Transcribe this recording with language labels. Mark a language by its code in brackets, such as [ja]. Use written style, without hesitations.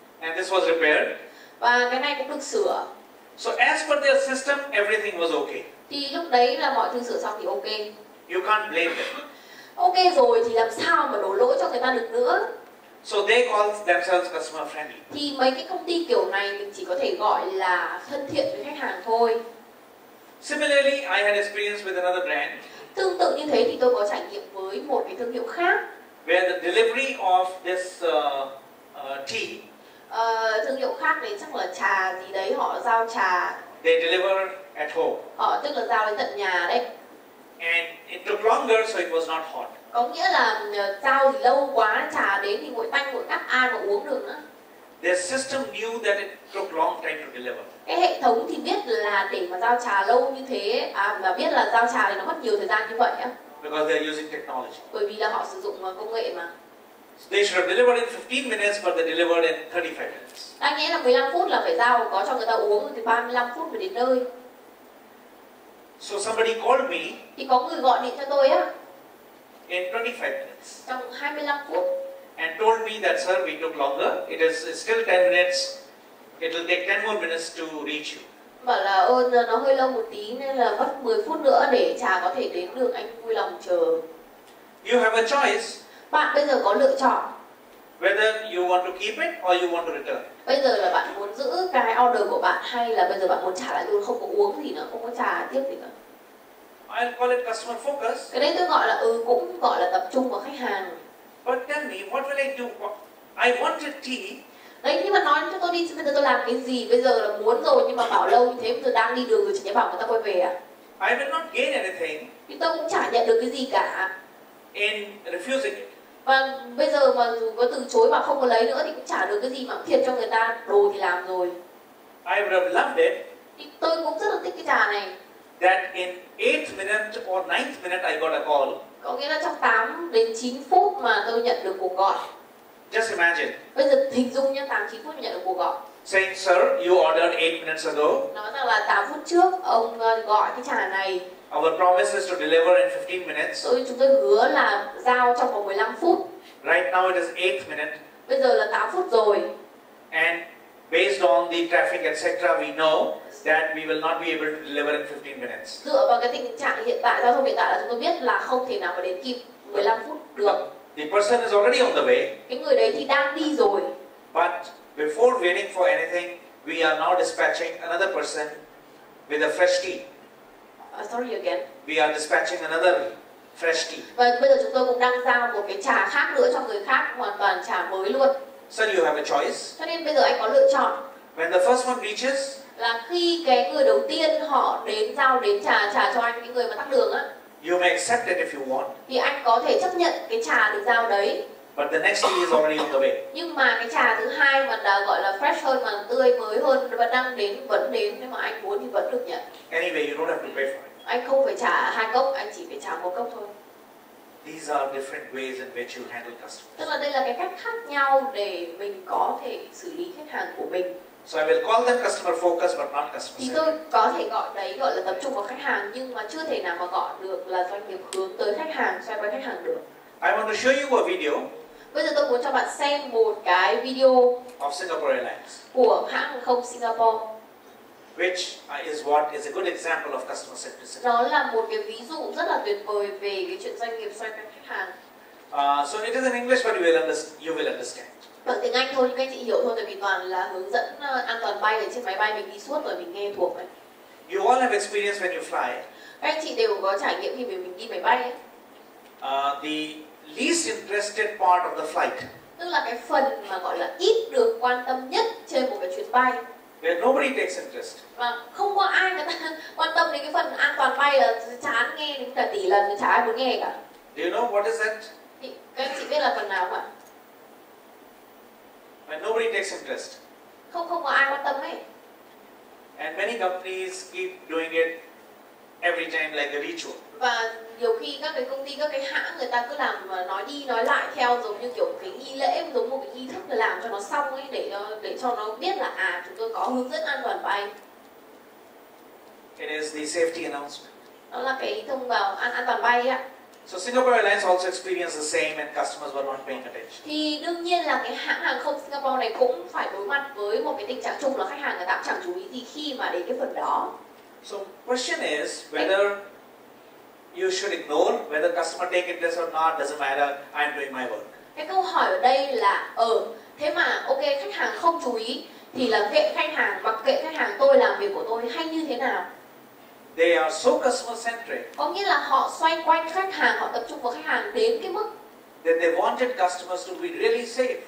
[en] And this was repaired. [vi] Và cái này cũng được sửa. [en] So as per their system, everything was okay. [vi] Thì lúc đấy là mọi thứ sửa xong thì ok. [en] You can't blame them. [vi] Ok rồi thì làm sao mà đổ lỗi cho người ta được nữa? [en] So they call themselves customer friendly. [vi] Thì mấy cái công ty kiểu này mình chỉ có thể gọi là thân thiện với khách hàng thôi. [en] Similarly, I had experience with another brand [vi] Tương tự như thế thì tôi có trải nghiệm với một cái thương hiệu khác. [en] where the delivery of this tea, [vi] Thương hiệu khác đấy chắc là trà gì đấy, họ giao trà, [en] they deliver at home. [vi] họ tức là giao đến tận nhà đấy. [en] And it took longer, so it was not hot. [vi] Có nghĩa là giao thì lâu quá, trà đến thì nguội tanh nguội tắt, ai mà uống được nữa. [en] Their system knew that it took long time to deliver. [vi] Cái hệ thống thì biết là để mà giao trà lâu như thế, và biết là giao trà thì nó mất nhiều thời gian như vậy á. [en] Because they're using technology. [vi] Bởi vì là họ sử dụng công nghệ mà. [en] They should have delivered in 15 minutes, but they delivered in 35 minutes. [vi] Đáng nghĩa là 15 phút là phải giao, có cho người ta uống thì 35 phút mới đến nơi. [en] So somebody called me [vi] Thì có người gọi điện cho tôi á, [en] in 25 minutes [vi] trong 25 phút. [en] and told me that, sir, we took longer. It's still 10 minutes. It will take 10 more minutes to reach you. [vi] Bảo là nó hơi lâu một tí nên là mất 10 phút nữa để trà có thể đến được, anh vui lòng chờ. [en] You have a choice [vi] Bạn bây giờ có lựa chọn. [en] whether you want to keep it or you want to return. [vi] Bây giờ là bạn muốn giữ cái order của bạn hay là bây giờ bạn muốn trả lại luôn, không có uống gì nữa, không có trà tiếp gì nữa. [en] I'll call it customer focus. [vi] Cái đấy tôi gọi là cũng gọi là tập trung vào khách hàng. [en] But tell me, what will I do? I wanted tea. [vi] Đấy, nhưng mà nói cho tôi đi, bây giờ tôi làm cái gì? Bây giờ là muốn rồi nhưng mà bảo lâu như thế, bây giờ đang đi đường rồi chỉ bảo người ta quay về à? [en] I will not gain anything [vi] Thì tôi cũng chả nhận được cái gì cả. [en] in refusing it. [vi] Và bây giờ mà dù có từ chối mà không có lấy nữa thì cũng chả được cái gì, mà cũng thiệt cho người ta, đồ thì làm rồi. [en] I would have loved it [vi] Thì tôi cũng rất là thích cái trà này. [en] that in 8th minute or 9th minute I got a call. [vi] Có nghĩa là trong 8 đến 9 phút mà tôi nhận được cuộc gọi. [en] Just imagine [vi] Bây giờ hình dung nhá, 8-9 phút nhận được cuộc gọi. [en] saying, sir, you ordered 8 minutes ago. [vi] Nói rằng là 8 phút trước ông gọi cái trà này. [en] Our promise is to deliver in 15 minutes. [vi] Chúng tôi hứa là giao trong vòng 15 phút. [en] Right now it is 8th minute. [vi] Bây giờ là 8 phút rồi. [en] And based on the traffic, etc., we know that we will not be able to deliver in 15 minutes. [vi] Dựa vào cái tình trạng hiện tại, giao thông hiện tại là chúng tôi biết là không thể nào mà đến kịp 15 phút được. [en] The person is already on the way. [vi] Cái người đấy thì đang đi rồi. [en] But before waiting for anything, we are now dispatching another person with a fresh tea. Sorry again. We are dispatching another fresh tea. [vi] Và bây giờ chúng tôi cũng đang giao một cái trà khác nữa cho người khác, hoàn toàn trà mới luôn. [en] So you have a choice. [vi] Cho nên bây giờ anh có lựa chọn. [en] When the first one reaches, [vi] Là khi cái người đầu tiên họ đến giao đến trà cho anh, cái người mà tắc đường á, [en] you may accept it if you want. [vi] thì anh có thể chấp nhận cái trà được giao đấy. [en] But the next tea is already on the way. [vi] Nhưng mà cái trà thứ hai mà đã gọi là fresh hơn, mà tươi mới hơn, vẫn đang đến, vẫn đến, nếu mà anh muốn thì vẫn được nhận. [en] Anyway, you don't have to pay for it. [vi] Anh không phải trả 2 cốc, anh chỉ phải trả 1 cốc thôi. [en] These are different ways in which you handle customers. [vi] Tức là đây là cái cách khác nhau để mình có thể xử lý khách hàng của mình. [en] So I will call them customer focus but not customer [vi] Thì [en] centric. [vi] tôi có thể gọi đấy gọi là tập trung vào khách hàng, nhưng mà chưa thể nào mà gọi được là doanh nghiệp hướng tới khách hàng, xoay quanh khách hàng được. [en] I want to show you a video [vi] Bây giờ tôi muốn cho bạn xem một cái video [en] of Singapore Airlines, [vi] của hãng hàng không Singapore. [en] which is what is a good example of customer centricity. [vi] Đó là một cái ví dụ rất là tuyệt vời về cái chuyện doanh nghiệp xoay quanh khách hàng. [en] So it is in English, but you will understand. [vi] Bằng tiếng Anh thôi nhưng các anh chị hiểu thôi, tại vì toàn là hướng dẫn an toàn bay ở trên máy bay, mình đi suốt rồi mình nghe thuộc ấy. [en] You all have experience when you fly. [vi] Các anh chị đều có trải nghiệm khi mình đi máy bay ấy. [en] The least interested part of the flight, [vi] Tức là cái phần mà gọi là ít được quan tâm nhất trên một cái chuyến bay, [en] where nobody takes interest. [vi] và không có ai người ta quan tâm đến cái phần an toàn bay, là chán nghe đến cả tỷ lần chả ai muốn nghe cả. [en] Do you know what is that? [vi] Thì các anh chị biết là phần nào không ạ? [en] When nobody takes interest. [vi] Không có ai quan tâm ấy. [en] And many companies keep doing it every time like a ritual. [vi] Và nhiều khi các cái công ty, các cái hãng người ta cứ làm nói đi nói lại theo giống như kiểu cái nghi lễ, giống một cái nghi thức, để làm cho nó xong ấy, để cho nó biết là chúng tôi có hướng dẫn an toàn bay. [en] It is the safety announcement. [vi] Đó là cái thông báo an toàn bay ạ. [en] So Singapore Airlines also experienced the same and customers were not paying attention. [vi] Thì đương nhiên là cái hãng hàng không Singapore này cũng phải đối mặt với một cái tình trạng chung là khách hàng người ta cũng chẳng chú ý gì khi mà đến cái phần đó. [en] So question is whether you should ignore whether customer take interest or not, doesn't matter, I'm doing my work. [vi] Cái câu hỏi ở đây là thế mà ok, khách hàng không chú ý thì là kệ khách hàng, mặc kệ khách hàng, tôi làm việc của tôi hay như thế nào. [en] They are so customer centric [vi] Có nghĩa là họ xoay quanh khách hàng, họ tập trung vào khách hàng đến cái mức [en] that they wanted customers to be really safe.